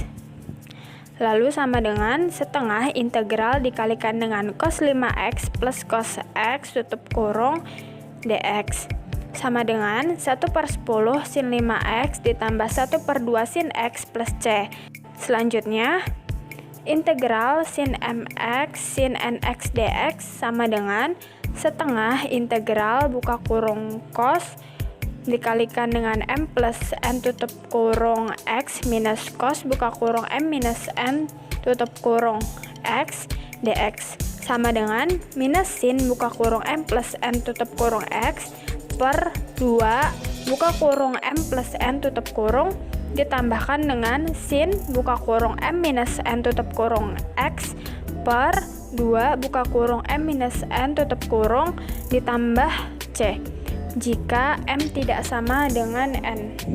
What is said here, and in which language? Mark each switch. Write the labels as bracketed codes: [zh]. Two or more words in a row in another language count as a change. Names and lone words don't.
[id] Lalu sama dengan setengah integral dikalikan dengan cos 5x plus cos x tutup kurung dx sama dengan 1/10 sin 5x ditambah 1/2 sin x plus c. Selanjutnya, integral sin mx sin nx dx sama dengan setengah integral buka kurung cos dikalikan dengan m plus n tutup kurung x minus cos buka kurung m minus n tutup kurung x dx sama dengan minus sin buka kurung m plus n tutup kurung x per 2 buka kurung m plus n tutup kurung ditambahkan dengan sin buka kurung m minus n tutup kurung x per 2 buka kurung m minus n tutup kurung ditambah c jika m tidak sama dengan n.